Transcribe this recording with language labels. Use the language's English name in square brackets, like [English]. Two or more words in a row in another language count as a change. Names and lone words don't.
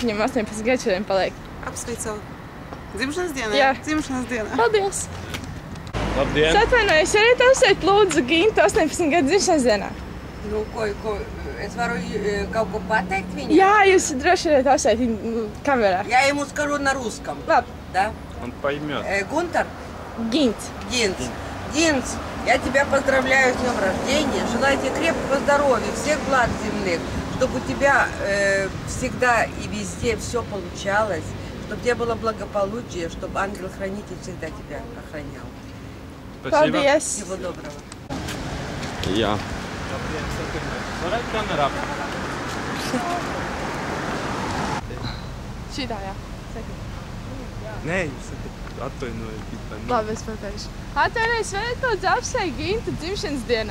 [Latvian] Viņam 18 gadi šodien paliek. Apsveicu dzimšanas dienā? Jā. Dzimšanas dienā. Paldies! Labdien! Es atvainojos, varat apsveikt lūdzu Gintu 18 gadu dzimšanas dienā? Nu, es varu kaut ko pateikt viņam? Jā, jūs droši varat apsveikt kamerā. [Russian] Я ему скажу на русском. [Latvian] Labi. [Russian] Да? Он поймет. Гунтер? Gint. Гинц, я тебя поздравляю с днем рождения. Желаю тебе крепкого здоровья, всех благ земных, чтобы у тебя всегда и везде все получалось, чтобы у тебя было благополучие, чтобы ангел-хранитель всегда тебя охранял. Спасибо. [Latvian] Paldies! [Russian] Всего доброго. [Latvian] Jā. Varētu kamerā. Šitā, jā. Nē, jūs atvainojiet. Labi, es pateikšu. Atvainojos, varat lūdzu apsveikt Gintu dzimšanas dienā?